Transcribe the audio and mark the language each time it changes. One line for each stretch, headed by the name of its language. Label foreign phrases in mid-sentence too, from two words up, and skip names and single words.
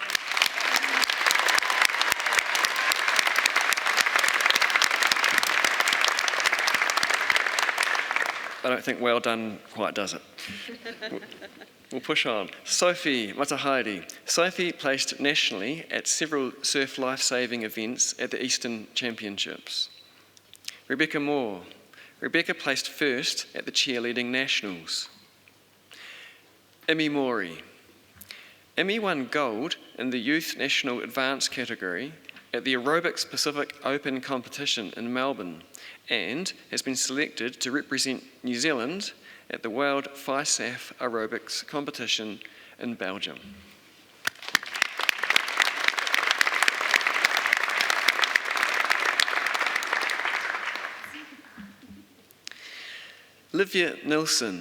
English: I don't think well done quite does it. We'll push on. Sophie Matahaere. Sophie placed nationally at several surf life-saving events at the Eastern Championships. Rebecca Moore. Rebecca placed first at the cheerleading nationals. Imi Mori. Imi won gold in the Youth National Advanced category at the Aerobics Pacific Open competition in Melbourne and has been selected to represent New Zealand at the World FISAF Aerobics competition in Belgium. Livia Nilsson.